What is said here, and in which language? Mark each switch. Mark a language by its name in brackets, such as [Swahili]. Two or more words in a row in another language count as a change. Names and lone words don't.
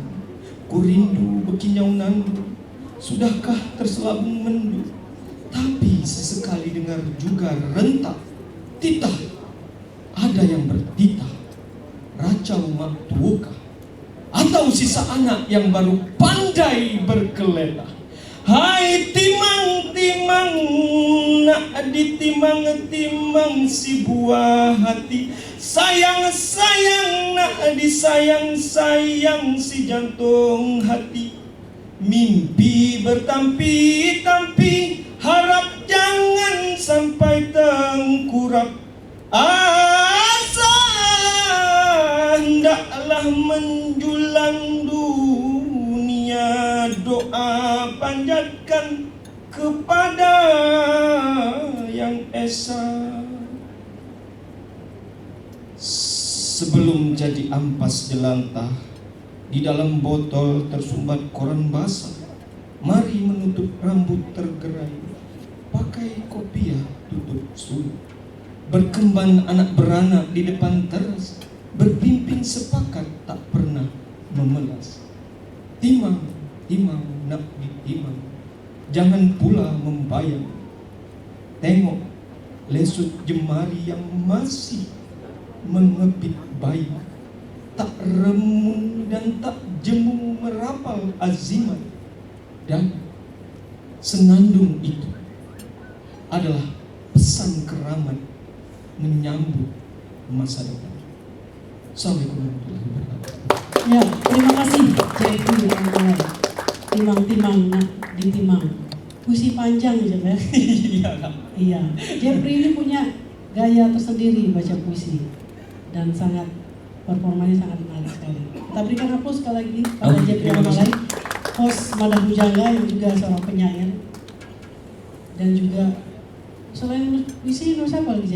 [Indonesian] Ku rindu bekinyau nandu, sudahkah terselabung mendu? Tapi sesekali dengar juga rentak titah. Ada yang bertitah, racau mak tuokah, atau sisa anak yang baru pandai berkeletah. Hai timang-timang, nak ditimang-timang si buah hati. Sayang-sayang, nak disayang-sayang si jantung hati. Mimpi bertampi-tampi, harap jangan sampai tengkurap. Asa hendaklah menjulang dunia, doa panjatkan kepada Yang Esa. Sebelum jadi ampas jelantah, di dalam botol tersumbat koran basah. Mari menutup rambut tergerai, pakai kopiah tutup sulit. Berkembang anak beranak di depan teras, berpimpin sepakat tak pernah memelas. Timang, timang nak ditimang, jangan pula membayang. Tengok lesut jemari yang masih mengepit bayi. Tak remu dan tak jemu merapal azimat. Dan senandung itu adalah pesan keramat menyambut masa depan. [Arabic] السلام عليكم ورحمة الله وبركاته. [Indonesian] Ya, terima kasih Jeffrey yang mulai. Timang-timang nak ditimang. Puisi panjang ya, Jeff. Iya. Iya. Jeffrey ini punya gaya tersendiri baca puisi. dan performanya sangat menarik sekali. Kita berikan aplaus sekali lagi pada Oke, Jeffrey terima kasih. Amalai, host Madah Bujangga yang juga seorang penyair dan juga selain puisi nulis apa lagi Jeff?